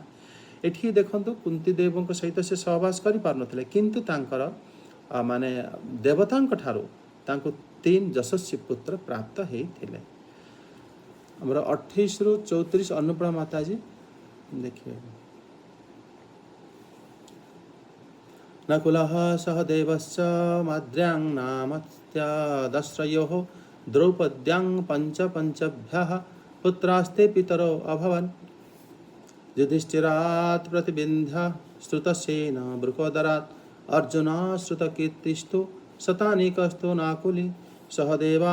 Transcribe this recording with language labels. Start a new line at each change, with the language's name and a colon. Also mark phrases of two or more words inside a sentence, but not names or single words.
Odia: ଏଠି ଦେଖନ୍ତୁ କୁନ୍ତି ଦେବଙ୍କ ସହିତ ସେ ସହବାସ କରିପାରୁନଥିଲେ, କିନ୍ତୁ ତାଙ୍କର ମାନେ ଦେବତାଙ୍କ ଠାରୁ ତାଙ୍କୁ 3 ଯଶସ୍ୱୀ ପୁତ୍ର ପ୍ରାପ୍ତ ହେଇଥିଲେ। ଆମର 28 ରୁ 34 ଅନ୍ନପୂର୍ଣ୍ଣା ମାତାଜୀ ଦେଖିବେ।
Sanskrit: नकुलः सहदेवश्च माद्र्यां नामत्यादश्रयोः द्रौपद्यां पञ्चभ्यः पुत्रास्ते पितरो अभवन्। युधिष्ठिरात् प्रतिबिन्ध्य श्रुतसेन बृकोदरात् अर्जुना श्रुतकीर्तिस्तु शतानीकस्तु नाकुली सहदेवा